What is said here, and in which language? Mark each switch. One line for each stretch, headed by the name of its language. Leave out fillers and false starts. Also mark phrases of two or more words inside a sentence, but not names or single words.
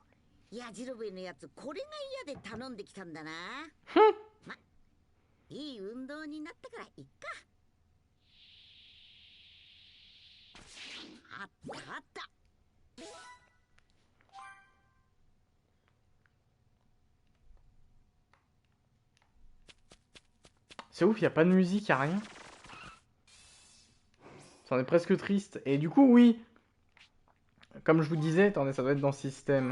Japanese: やじろべえのやつ、これが嫌で頼んできたんだな。ま、いい運動になったからいっか。あったあった。
French: C'est ouf, y a pas de musique, y a rien. C'en est presque triste. Et du coup, oui. Comme je vous disais, attendez, ça doit être dans système.